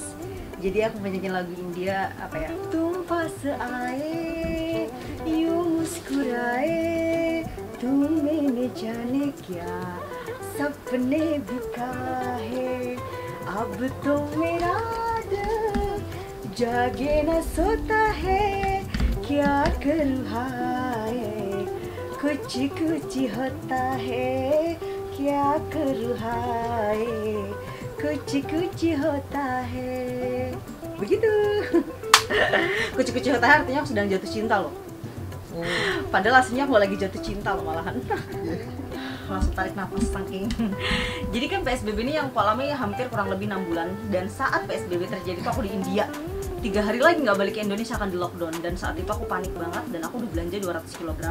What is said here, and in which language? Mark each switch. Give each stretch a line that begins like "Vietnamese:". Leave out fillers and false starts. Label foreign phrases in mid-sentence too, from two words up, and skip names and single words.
Indonesian: Jadi aku menyanyi lagu India, apa ya?
Hindi: तुम पास आए, यूँ मुस्कुराए, तुम मैंने जाने क्या, सपने भी कहे, अब तो मेरा दिल जागे न सोता है, क्या करूँ है, कुछ कुछ होता है, क्या करूँ हाय कुछ कुछ होता है,
Indonesian: begitu.
Hindi: कुछ कुछ होता है
Indonesian: artinya aku sedang jatuh cinta loh. Padahal aslinya aku lagi jatuh cinta loh malahan. Langsung tarik nafas saking. Jadi kan PSBB ini yang alami hampir kurang lebih 6 bulan, dan saat PSBB terjadi tuh aku di India. 3 hari lagi nggak balik ke Indonesia akan di lockdown, dan saat itu aku panik banget dan aku udah belanja 200 kg.